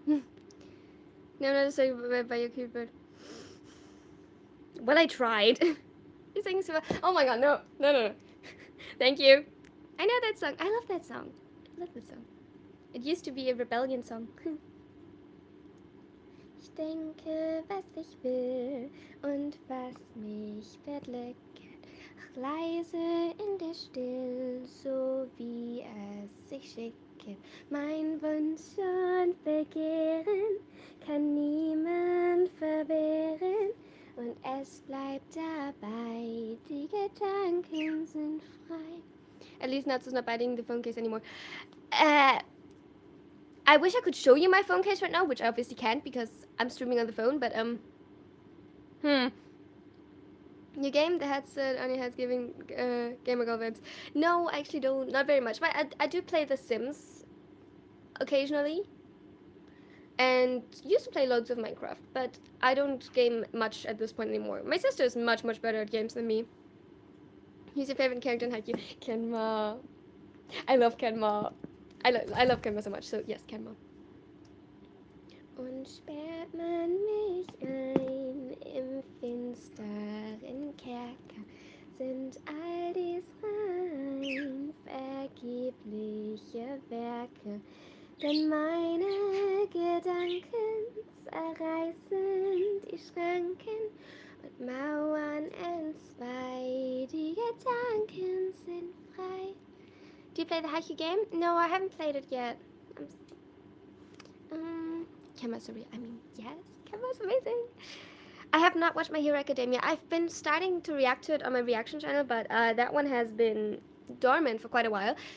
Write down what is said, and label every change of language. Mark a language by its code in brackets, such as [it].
[en] No, I'm not distracted by your cute bird. Well, I tried. You're saying so. Oh my god, no. Thank you. I know that song. I love that song. It used to be a rebellion song. [de] Ich denke, was ich will und was mich beglückt. Ach, leise in der Still, so wie es sich schickt. Mein Wunsch und Begehren kann niemand verwehren und es bleibt dabei, die Gedanken sind frei. [en] At least Natsu's not biting the phone case anymore. I wish I could show you my phone case right now, which I obviously can't because I'm streaming on the phone, but Your game, the headset only has giving Gamer Girl vibes. No, I actually don't. Not very much. But I do play The Sims occasionally. And used to play loads of Minecraft. But I don't game much at this point anymore. My sister is much better at games than me. Who's your favorite character in Haikyuu? Kenma. I love Kenma. I love Kenma so much. So yes, Kenma. [de] Und sperrt man mich ein im finsteren Kerker, Sind all dies rein vergebliche Werke, denn meine Gedanken zerreißen die Schranken und Mauern entzwei. Die Gedanken sind frei. [en] Do you play the Haiku game? No, I haven't played it yet. Kema's yes, Kema's amazing. I have not watched My Hero Academia. I've been starting to react to it on my reaction channel, but that one has been dormant for quite a while.